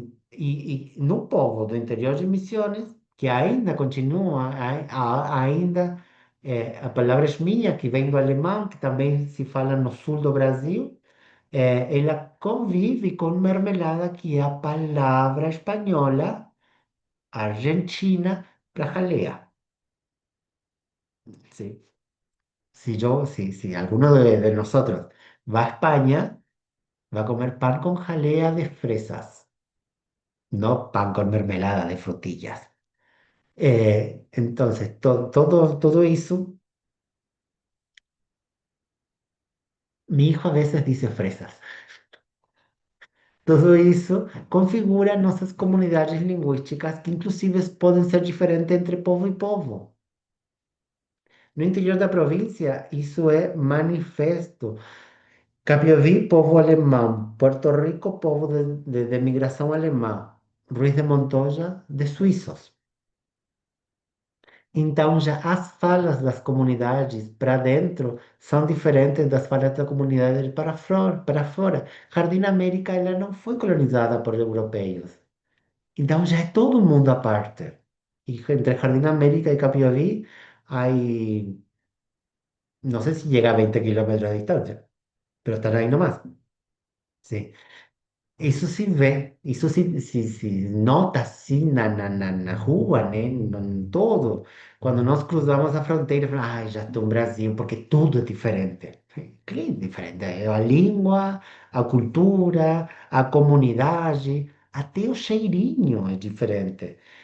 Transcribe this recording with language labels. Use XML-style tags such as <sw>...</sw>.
<pt>E no povo do interior de Misiones, que ainda continua, ainda a palavra esminha, que vem do alemão, que também se fala no sul do Brasil, ela convive com mermelada, que é a palavra espanhola argentina para jalea.</pt> <es>¿Sí? Si alguno de nosotros va a España, va a comer pan con jalea de fresas, no pan con mermelada de frutillas. Entonces, todo eso, mi hijo a veces dice fresas.</es> <pt>Todo isso configura nossas comunidades linguísticas que inclusive podem ser diferentes entre povo e povo. No interior da província, isso é manifesto. Capiaví, povo alemão. Porto Rico, povo de migração alemã. Ruiz de Montoya, de suíços. Então, já as falas das comunidades para dentro são diferentes das falas da comunidade para fora, para fora. Jardim América, ela não foi colonizada por europeus. Então, já é todo mundo à parte. E entre Jardim América e Capiaví,</pt> <es>hay, no sé si llega a 20 kilómetros de distancia, pero están ahí nomás. Sí.</es> <pt>Isso se vê, isso se nota assim na rua, né? Em todo. Quando nós cruzamos a fronteira, falamos, ai, já estou no Brasil, porque tudo é diferente. Que é diferente? É a língua, a cultura, a comunidade, até o cheirinho é diferente.</pt>